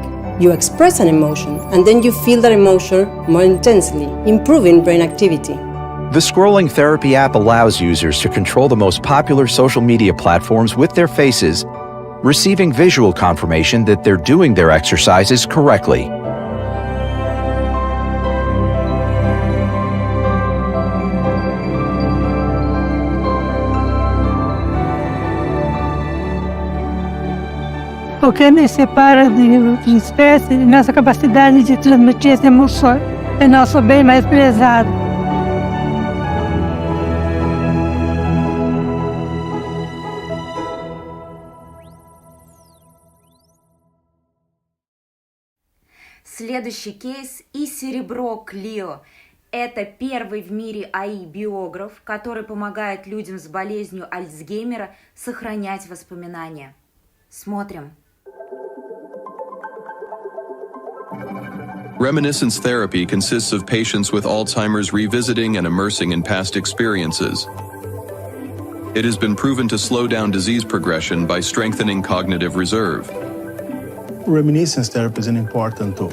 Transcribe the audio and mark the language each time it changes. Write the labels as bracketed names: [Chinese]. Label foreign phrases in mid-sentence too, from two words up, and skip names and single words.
[English] You express an emotion and then you feel that emotion more intensely, improving brain activity. The Scrolling Therapy app allows users to control the most popular social media platforms with their faces, receiving visual confirmation that they're doing their exercises correctly. [Portuguese] O que me separa de outras espécies é nossa capacidade de transmitir as emoções. É nosso bem mais prezado. [Russian] Следующий кейс и серебро Clio. Это первый в мире АИ-биограф, который помогает людям с болезнью Альцгеймера сохранять воспоминания. Смотрим. [English] Reminiscence therapy consists of patients with Alzheimer's revisiting and immersing in past experiences. It has been proven to slow down disease progression by strengthening cognitive reserve. Reminiscence therapy is an important tool.